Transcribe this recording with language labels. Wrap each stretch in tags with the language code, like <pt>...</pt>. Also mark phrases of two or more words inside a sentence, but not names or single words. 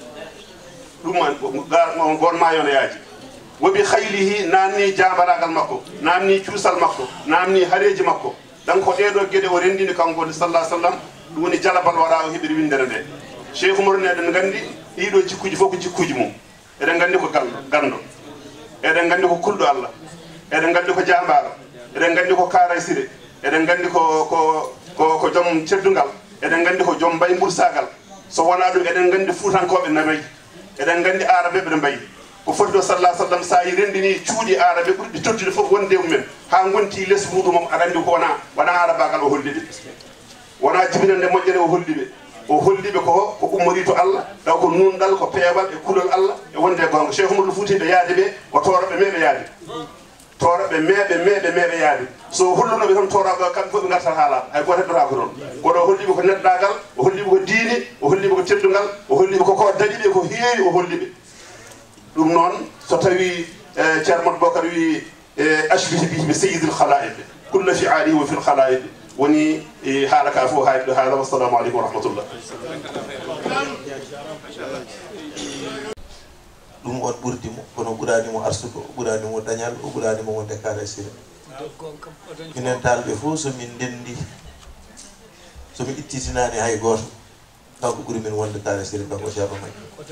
<ff>ɗum gon ma yon yaaji wobi khaylihi nanni jabaragal makko nanni cuusal makko nanni hareji makko donc ɗeɗo gueɗe o rendini kanko</ff> <ar>صلى الله عليه وسلم</ar> <ff>ɗum woni jalabal waɗa o heɓiri windere nde Cheikh Oumar ne eɗen gandi ɗiɗo jikkuji fof ko jikkuji mum eɗen gandi ko gando eɗen gandi ko kulɗo Allah eɗen gandi ko jambaro eɗen gandi ko karaysire eɗen gandi ko joom teddungal eɗen gandi ko joom mbay mbursagal so wona ɗum eɗen gandi fuutankoɓe nabayi eɗen gandi arabe ɓe mbayi ko foti ɗo sallah sallam sa yi rendini cuuɗi arabe ɓurɗi toddude fof wonde mumen ha gonti less muɗumom aɗa andi ko wona arabagal o holliɓe wona jibinande moƴƴere o holliɓe ko ummori to Allah taw ko nunɗal ko peewal e kulol Allah e wonde gonga Cheikh Oumar Foutiyou yaade ɓe o toroɓe meɓe yaade toroɓe meɓe yaade so hollunoɓe tan torago kamɓe fof ɓe gartat haala hay goto heddota ko noon koɗo holliɓe ko neɗɗagal o holliɓe ko diine o holliɓe ko teddungal o holliɓe koko daɗiɓe ko heewi o holliɓe ɗum noon so tawi ceerno Modou Bocar wi</ff> <ar>أشبه به بسيد الخلائق كلا في آله وفي الخلائق</ar> <ff>woni haala ka fof hayɗo haala</ff> <ar>والسلام عليكم ورحمة الله</ar> <ff>ɗum on ɓurdimo kono ɓuranimo arsugo o ɓuranimo dañal o ɓuranimo wonde kala sire minen talɓe fof somin ndendi somi ittitinani hay goto kanko ɓuuri min wonde kala sire kanko ceerno makki</ff>